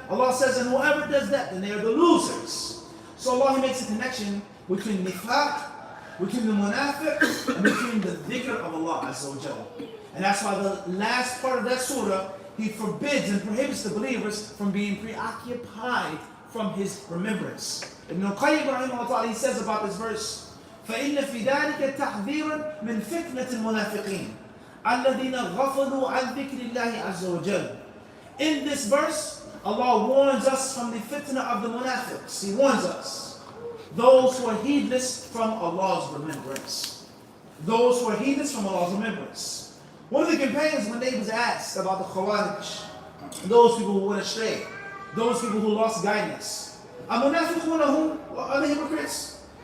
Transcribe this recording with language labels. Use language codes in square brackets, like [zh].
[en] Allah says, and whoever does that, then they are the losers. So Allah makes a connection between nifaq, between the munafiq and between the dhikr of Allah Azza wa Jalla. And that's why the last part of that surah, he forbids and prohibits the believers from being preoccupied from his remembrance. [ar] Ibn al-Qayyim rahimahullah, [en] he says about this verse, [ar] فَإِنَّ فِي ذَلِكَ تَحْذِيرًا مِنْ فِتْنَةِ الْمُنَافِقِينَ الَّذِينَ غَفَلُوا عَنْ ذِكْرِ اللَّهِ عَزَّ وَجَلَّ. [en] In this verse, Allah warns us from the fitna of the munafiqs. He warns us. Those who are heedless from Allah's remembrance. Those who are heedless from Allah's remembrance. One of the companions, when they was asked about the Khawarij, those people who went astray, those people who lost guidance, are the hypocrites?